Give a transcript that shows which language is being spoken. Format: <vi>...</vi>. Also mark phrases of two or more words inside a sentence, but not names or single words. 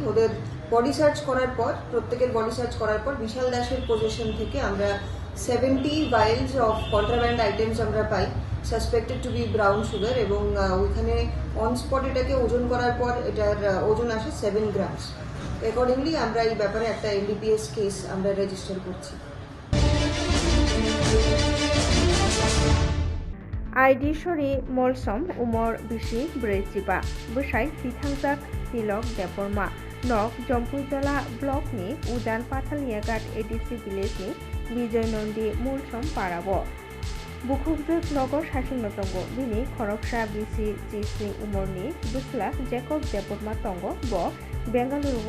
<bn>ওদের</bn> <en>body search</en> <bn>করার পর প্রত্যেকের</bn> <en>body search</en> <bn>করার পর বিশাল দাসের পজিশন থেকে আমরা 70</bn> <en>vials of contraband items</en> <bn>আমরা পাই</bn> <en>suspected to be brown sugar</en> <bn>এবং ওইখানে</bn> <en>on spot</en> <bn>এটাকে ওজন করার পর এটার ওজন আসে 7 গ্রামস। অ্যাকর্ডিংলি আমরা এই ব্যাপারে একটা NDPS কেস আমরা রেজিস্টার করছি।</bn> <trp>आइडिशरी मलसम उमर बिसि 44 बोसाई बिथांजाक तिलक देबबर्मा नक जम्पुइजला ब्लकनि उदान पाथालियाघाट ADC भिलेजनि बिजय नंदी मलसम पाराब बुखुबजुक नगर सासिनो दंगो बिनि खरकसा बिसि 30 उमरनि बुस्ला जेकब देबबर्मा दंगो ब बेंगालुरुआव</trp>